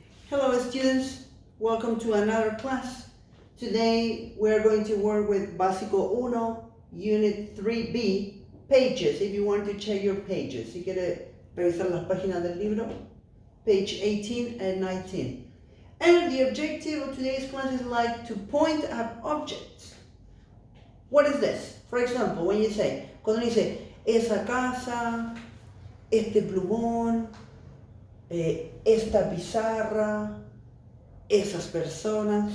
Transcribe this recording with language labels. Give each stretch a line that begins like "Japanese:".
English: Hello students, welcome to another class. Today we are going to work with Básico 1, Unit 3B, pages, if you want to check your pages.
Spanish: Si quiere revisar las páginas del libro,
English: page 18 and 19. And the objective of today's class is like to point at objects. What is this? For example, when you say,
Spanish: cuando dice, esa casa, este plumón, esta pizarra, esas personas.